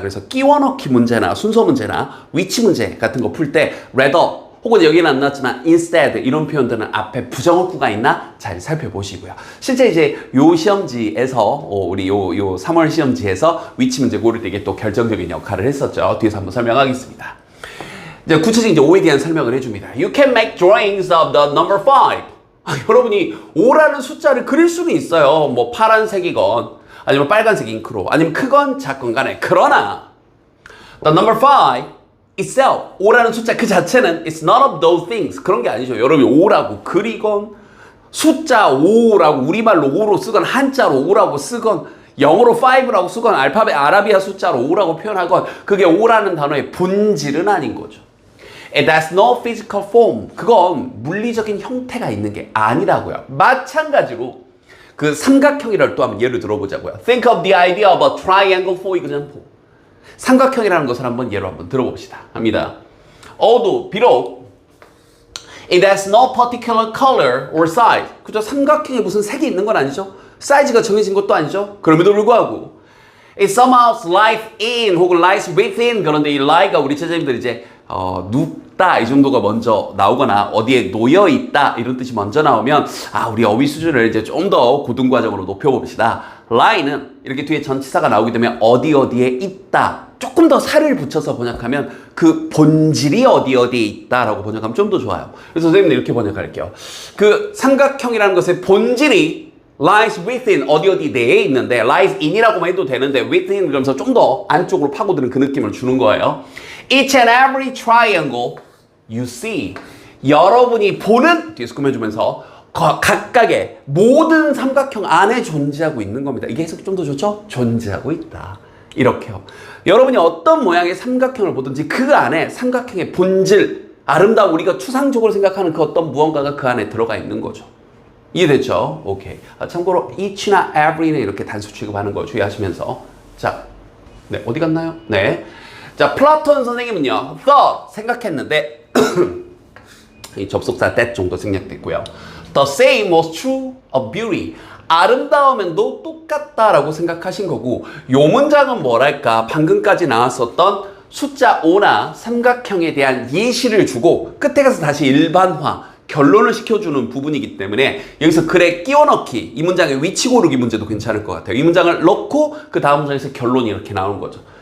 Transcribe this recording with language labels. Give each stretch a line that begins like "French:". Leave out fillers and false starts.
Korean: 그래서 끼워넣기 문제나 순서 문제나 위치 문제 같은 거 풀 때 rather 혹은 여기는 안 나왔지만 instead 이런 표현들은 앞에 부정어구가 있나 잘 살펴보시고요. 실제 이제 요 시험지에서 우리 요 3월 시험지에서 위치 문제 고를 때 이게 또 결정적인 역할을 했었죠. 뒤에서 한번 설명하겠습니다. 이제 구체적인 이제 5에 대한 설명을 해줍니다.
English: You can make drawings of the number 5.
Korean: 여러분이 5라는 숫자를 그릴 수는 있어요. 뭐 파란색이건 아니면 빨간색 잉크로 아니면 크건 작건 간에. 그러나
English: the number 5 itself,
Korean: 5라는 숫자 그 자체는
English: it's none of those things.
Korean: 그런 게 아니죠. 여러분이 5라고 그리건 숫자 5라고 우리말로 5로 쓰건 한자로 5라고 쓰건 영어로 5라고 쓰건 알파벳 아라비아 숫자로 5라고 표현하건 그게 5라는 단어의 본질은 아닌 거죠.
English: It has no physical form.
Korean: 그건 물리적인 형태가 있는 게 아니라고요. 마찬가지로 그 삼각형이라를 또 한번 예를 들어보자고요.
English: Think of the idea of a triangle for example.
Korean: 삼각형이라는 것을 한번 예로 한번 들어봅시다. 합니다. 비록
English: it has no particular color or size.
Korean: 그죠? 삼각형에 무슨 색이 있는 건 아니죠? 사이즈가 정해진 것도 아니죠? 그럼에도 불구하고
English: it somehow lies in
Korean: 혹은
English: lies within.
Korean: 그런데 이 lie가 우리 제자님들 이제 눕다 이 정도가 먼저 나오거나 어디에 놓여 있다 이런 뜻이 먼저 나오면 우리 어휘 수준을 이제 좀 더 고등 과정으로 높여봅시다. lie는 이렇게 뒤에 전치사가 나오게 되면 어디에 있다. 조금 더 살을 붙여서 번역하면 그 본질이 어디에 있다라고 번역하면 좀 더 좋아요. 그래서 선생님들 이렇게 번역할게요. 그 삼각형이라는 것의 본질이 lies within 어디 내에 있는데 lies in이라고만 해도 되는데 within 그러면서 좀 더 안쪽으로 파고드는 그 느낌을 주는 거예요.
English: Each and every triangle you see.
Korean: 여러분이 보는 뒤에서 꾸며주면서 각각의 모든 삼각형 안에 존재하고 있는 겁니다. 이게 해석이 좀 더 좋죠? 존재하고 있다. 이렇게요. 여러분이 어떤 모양의 삼각형을 보든지 그 안에 삼각형의 본질, 아름다운 우리가 추상적으로 생각하는 그 어떤 무언가가 그 안에 들어가 있는 거죠. 이해됐죠? 오케이. 참고로 each나 every는 이렇게 단수 취급하는 거 주의하시면서. 자, 네, 어디 갔나요? 네. 자, 플라톤 선생님은요, thought, 생각했는데, 이 접속사 that 정도 생략됐고요.
English: The same was true of beauty.
Korean: 아름다우면도 똑같다라고 생각하신 거고, 요 문장은 뭐랄까, 방금까지 나왔었던 숫자 5나 삼각형에 대한 예시를 주고, 끝에 가서 다시 일반화, 결론을 시켜주는 부분이기 때문에 여기서 글에 끼워넣기, 이 문장의 위치 고르기 문제도 괜찮을 것 같아요. 이 문장을 넣고 그 다음 문장에서 결론이 이렇게 나오는 거죠.